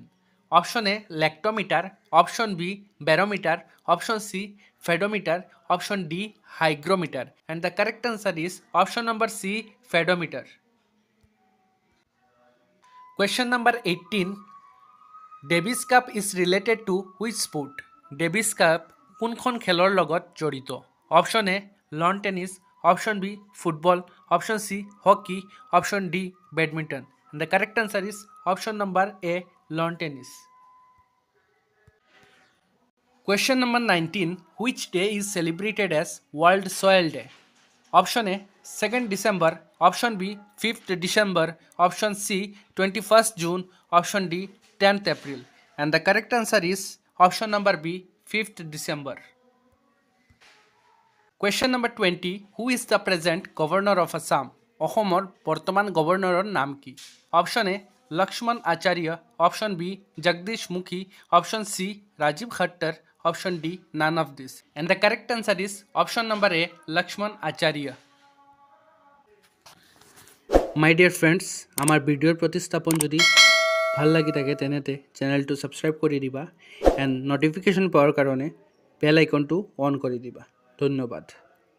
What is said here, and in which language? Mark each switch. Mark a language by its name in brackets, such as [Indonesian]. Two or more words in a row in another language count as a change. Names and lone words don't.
[English] Option A. Lactometer. Option B. Barometer. Option C. Pedometer. Option D. Hygrometer. And the correct answer is option number C. Pedometer. Question number 18. Davis Cup is related to which sport? [Assamese] Davis Cup কোনখন খেলৰ লগত জড়িত? [English] Option A. Lawn tennis. Option B. Football. Option C. Hockey. Option D. Badminton. And the correct answer is option number A. Lawn tennis. Question number 19. Which day is celebrated as World Soil Day? Option A. 2nd December. Option B. 5th December. Option C. 21st June. Option D. 10th April. And the correct answer is option number B. 5th December. Question number 20. Who is the present governor of Assam? [Assamese] অসমৰ বৰ্তমান গভৰ্ণৰৰ নাম কি? [English] Option A. Lakshman Acharya. Option B. Jagdish Mukhi. Option C. Rajiv Khattar. Option D. None of this. And the correct answer is option number A. Lakshman Acharya. My dear friends, [Assamese] আমাৰ ভিডিঅ'ৰ প্ৰতিস্থাপন যদি ভাল লাগি থাকে তেনেতে চেনেলটো সাবস্ক্ৰাইব কৰি দিবা [English] and notification [Assamese] পোৱাৰ কাৰণে [English] bell icon [Assamese] অন কৰি দিবা। ধন্যবাদ।